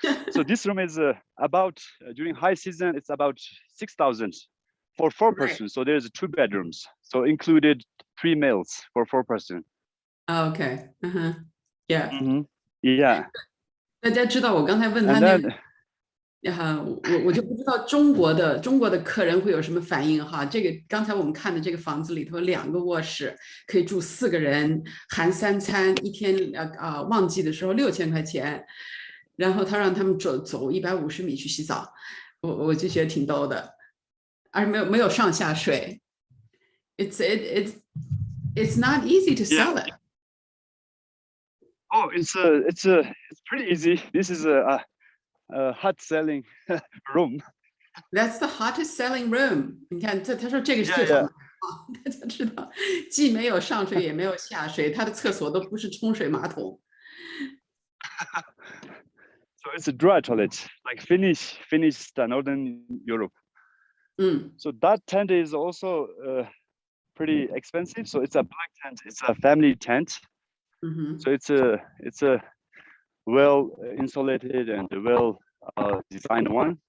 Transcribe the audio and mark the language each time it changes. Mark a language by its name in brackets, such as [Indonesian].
[English] So this room is about during high season, it's about 6,000 for 4 persons. So there's 2 bedrooms, so included 3 meals for 4 person. Oh, okay. Yeah. Yeah. [Chinese] 大家知道我刚才问他那个我就不知道中国的客人会有什么反应哈。这个刚才我们看的这个房子里头2个卧室，可以住4个人，含3餐，一天旺季的时候6000块钱，然后他让他们走150米去洗澡，我就觉得挺逗的，而没有上下水。 [English] It's not easy to sell it. Oh, it's pretty easy. This is a hot selling room. That's the hottest selling room. [Chinese] 你看，他说这个是最好的，大家知道，既没有上水也没有下水，他的厕所都不是冲水马桶。 [English] So it's a dry toilet, like Finnish Northern Europe. So that tent is also pretty expensive. So it's a black tent. It's a family tent. So it's a well insulated and well designed one.